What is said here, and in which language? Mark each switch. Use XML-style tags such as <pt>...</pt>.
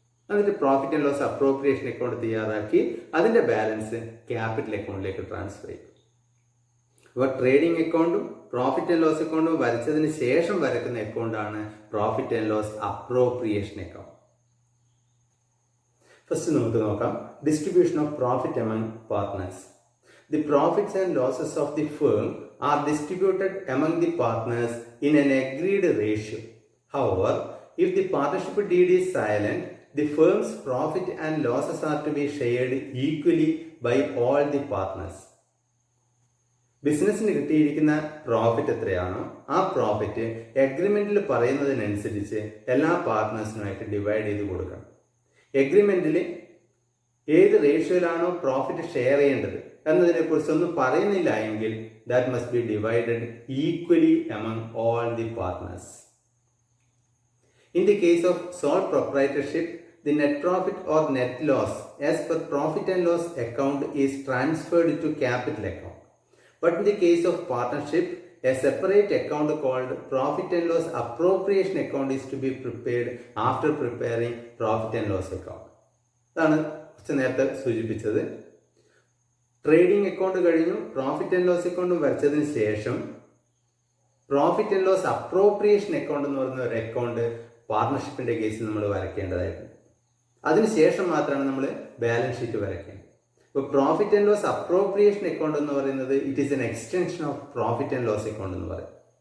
<ml>എന്നിട്ട് profit and loss appropriation account തയ്യാറാക്കി അതിന്റെ ബാലൻസ് ക്യാപിറ്റൽ അക്കൗണ്ടിലേക്ക് ട്രാൻസ്ഫർ ചെയ്യും. അപ്പോൾ ട്രേഡിംഗ് അക്കൗണ്ടും പ്രോഫിറ്റ് ആൻഡ് ലോസ് അക്കൗണ്ടും വരച്ചതിന് ശേഷം വരക്കുന്ന അക്കൗണ്ടാണ് profit and loss appropriation account.</ml> <en>First നമുക്ക് നോക്കാം distribution of profit among partners. The profits and losses of the firm are distributed among the partners in an agreed ratio. However, if the partnership deed is silent, the firm's profit and losses are to be shared equally by all the partners.</en> <ml>ബിസിനസ്സിന് കിട്ടിയിരിക്കുന്ന profit എത്രയാണോ ആ profit എഗ്രിമെന്റിൽ പറയുന്നതിനനുസരിച്ച് എല്ലാ പാർട്ട്നേഴ്സിനുമായിട്ട് divide ചെയ്ത് കൊടുക്കണം. എഗ്രിമെന്റിൽ ഏത് റേഷ്യോയിലാണോ profit share ചെയ്യേണ്ടത് എന്നതിനെ കുറിച്ചൊന്നും പറയുന്നില്ല എങ്കിൽ</ml> <en>That must be divided equally among all the partners. In the case of sole proprietorship the net profit or net loss as per profit and loss account is transferred to capital account. But in the case of partnership a separate account called profit and loss appropriation account is to be prepared after preparing profit and loss account.</en> <ml>അതാണ് നേരത്തെ സൂചിപ്പിച്ചത്. Trading account കഴിഞ്ഞു profit and loss അക്കൗണ്ടും വരച്ചതിന് ശേഷം profit and loss appropriation account എന്ന് പറയുന്ന ഒരു account പാർട്ണർഷിപ്പിന്റെ കേസിൽ നമ്മൾ വരയ്ക്കേണ്ടതായിരുന്നു. അതിനുശേഷം മാത്രമാണ് നമ്മൾ ബാലൻസ് ഷീറ്റ് വരയ്ക്കേണ്ടത്. ഇപ്പോൾ profit and loss appropriation account എന്ന് പറയുന്നത്</ml> <en>it is an extension of profit and loss account</en> <ml>എന്ന് പറയും.</ml>